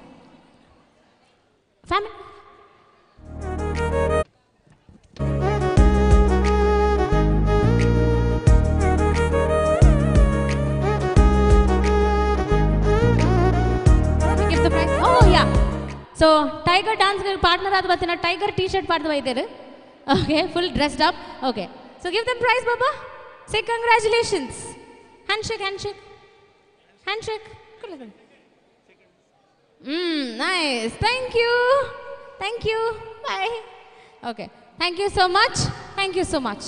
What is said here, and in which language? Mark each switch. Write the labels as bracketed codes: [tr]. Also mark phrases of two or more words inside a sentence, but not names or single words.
[en] Family. We give the prize. Oh yeah. So tiger dance partner [tcy] ಆದ ಬತ್ತಿನ [en] tiger t-shirt [tcy] ಪಾಡ್ದವ ಇದ್ದಾರೆ. [en] Okay, full dressed up. Okay. So give them prize, Baba. Say congratulations. Handshake. Nice. Thank you. Bye. Okay. Thank you so much.